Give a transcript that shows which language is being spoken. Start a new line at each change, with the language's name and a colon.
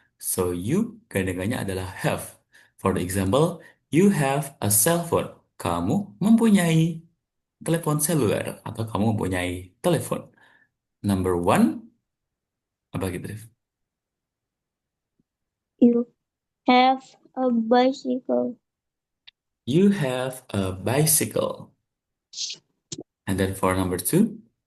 Indonesian: So you gandengannya adalah have.
English: For the example, you have a cell phone.
Indonesian: Kamu mempunyai telepon seluler atau kamu mempunyai telepon.
English: Number one,
Indonesian: apa Gitrif?
English: You have a bicycle. You have a bicycle. And then for number two,